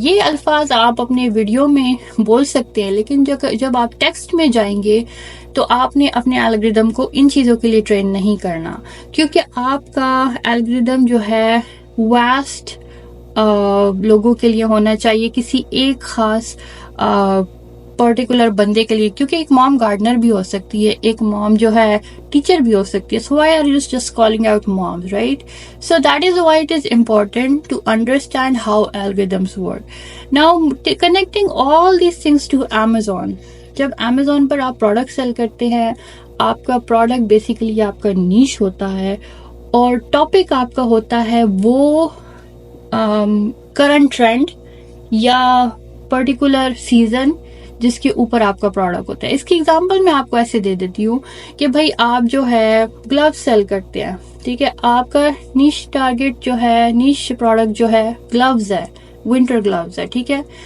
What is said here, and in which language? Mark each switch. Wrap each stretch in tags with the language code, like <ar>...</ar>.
<ur>یہ الفاظ آپ اپنے ویڈیو میں بول سکتے ہیں, لیکن جب آپ ٹیکسٹ میں جائیں گے تو آپ نے اپنے الگوریدم کو ان چیزوں کے لیے ٹرین نہیں کرنا, کیونکہ آپ کا الگوریدم جو ہے واسٹ لوگوں کے لیے ہونا چاہیے, کسی ایک خاص پرٹیکولر بندے کے لیے. کیونکہ ایک مام گارڈنر بھی ہو سکتی ہے, ایک مام جو ہے ٹیچر بھی ہو سکتی ہے.</ur> <en>So why are you just calling out moms, right? So that is why it is important to understand how algorithms work. Now connecting all these things to Amazon.</en> <ur>جب Amazon پر آپ پروڈکٹ سیل کرتے ہیں, آپ کا product basically آپ کا نیش ہوتا ہے, اور ٹاپک آپ کا ہوتا ہے وہ کرنٹ ٹرینڈ یا پرٹیکولر سیزن جس کے اوپر آپ کا پروڈکٹ ہوتا ہے. اس کی ایگزامپل میں آپ کو ایسے دے دیتی ہوں کہ بھائی آپ جو ہے گلوز سیل کرتے ہیں, ٹھیک ہے, آپ کا نیش ٹارگیٹ جو ہے, نیش پروڈکٹ جو ہے گلوز ہے, ونٹر گلوز ہے, ٹھیک ہے.</ur>